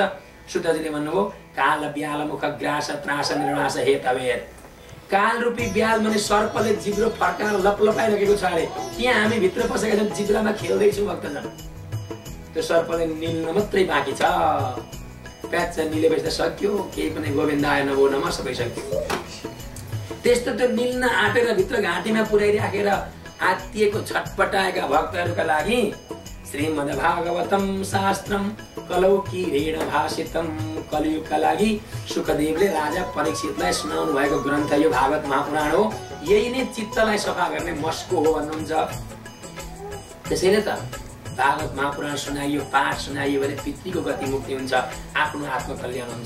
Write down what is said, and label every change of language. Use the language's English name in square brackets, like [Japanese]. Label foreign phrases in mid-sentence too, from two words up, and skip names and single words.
[Nepali] सुतजीले भन्नुभयो [Sanskrit] काल ब्याल मुख ग्रास त्रास निर्नाश हेतवेर। [Nepali] काल रूपी ब्याल माने सर्पले जिब्रो फर्काएर लपलपाइरहेको छ अरे, त्यहाँ हामी भित्र पसेका छौँ, जिब्रामा खेल्दैछौँ भक्तजन। त्यो सर्पले निल्न मात्रै बाँकी छ, प्याच निलेपछि त सक्यो, केही पनि [Sanskrit] गोविन्दाय नमो नमः [Nepali] सबै सक्यो। त्यस्तो त्यो निल्न आँटेर भित्र घाँटीमा पुर्याइराखेर आत्तिएको छटपटाएका भक्तहरूका लागि [Sanskrit] श्रीमद्भागवतम शास्त्रम कलौकीरेण भाषितम। [Nepali] कलियुगका लागि सुखदेवले राजा परीक्षितलाई सुनाउनु भएको ग्रन्थ यो भागवत महापुराण हो। यही नै चित्तलाई सफा गर्ने मस्को हो भन्नुहुन्छ। त्यसैले त भागवत महापुराण सुनाइयो, पाठ सुनाइयो भने पितृको गति मुक्ति हुन्छ, आफ्नो आत्मकल्याण हुन्छ।